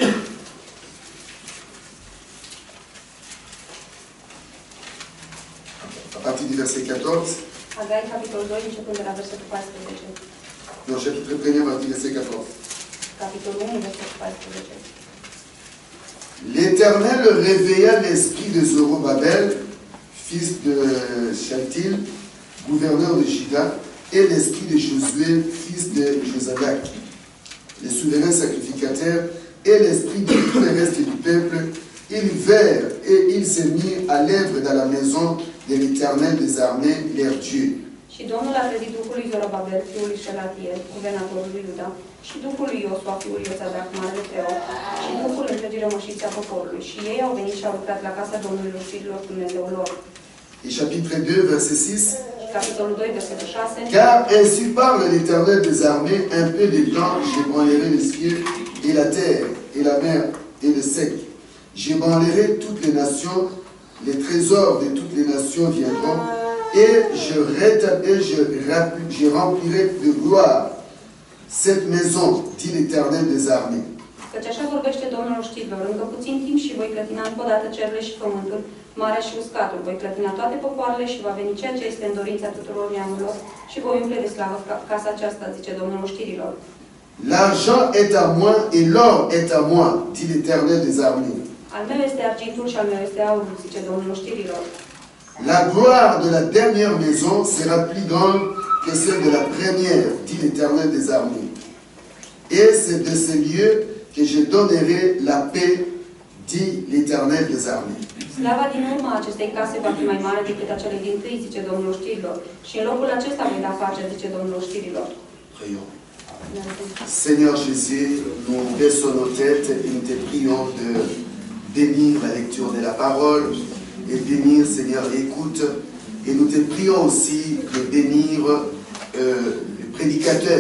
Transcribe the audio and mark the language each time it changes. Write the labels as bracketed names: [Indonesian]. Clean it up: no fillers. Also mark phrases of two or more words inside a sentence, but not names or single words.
[French] à partir du verset 14. Agai, [Romanian] capitolul 2, începând de la versetul 14. [French] Non, chapitre 1er, à partir du verset 14. [Romanian] Capitolul 1, versetul 14. [French] L'Éternel réveilla l'esprit de Zorobabel, fils de Shealtiel, gouverneur de Juda, et l'esprit de Josué, fils de Josadak, les souverains sacrificateurs, et l'esprit de tout le reste du peuple. Ils vinrent et ils se mirent à l'œuvre dans la maison de l'Éternel des armées, leur Dieu. [Romanian] Și Domnul a trezit Duhul lui Zorobabel, fiul lui Shealtiel, guvernatorul lui Iuda, și Duhul lui Iosua, fiul lui Iosadak, marele preot, și Duhul întregii rămășiți a poporului. Și ei au venit și au lucrat la casa Domnului Lușirilor, Dumnezeul lor. [French] Et chapitre 2, verset 6. [Romanian] Capitolul 2, versetul 6. [French] Car ainsi parle l'Éternel des armées, un peu de temps, j'ébranlerai les cieux et la terre, et la mer, et le sec. J'ébranlerai toutes les nations, les trésors de toutes les nations viendront, et je remplirai de gloire cette maison, dit l'Éternel des armées. [Romanian] Căci așa vorbește Domnul știrilor, încă puțin timp și voi clătina încă o dată cerurile și pământul, marea și uscatul, voi clătina toate popoarele și va veni ceea ce este în dorința tuturor neamurilor și voi umple de slavă casa aceasta, zice Domnul știrilor. [French] L'argent est à moi et l'or est à moi, dit l'Éternel des armées. [Romanian] Al meu este argintul și al meu este aurul, zice Domnul știrilor. [French] La gloire de la dernière maison sera plus grande que celle de la première, dit l'Éternel des armées. Et c'est de ce lieu que je donnerai la paix, dit l'Éternel des armées. [Romanian] Slava din urma acestei case va fi mai mare decât a celei din tâi, zice Domnul știrilor. Și în locul acesta voi da pace, zice Domnul știrilor. [French] Prions. Seigneur Jésus, nous baissons nos têtes et nous te prions de bénir la lecture de la parole et bénir, Seigneur, l'écoute. Et nous te prions aussi de bénir le prédicateur.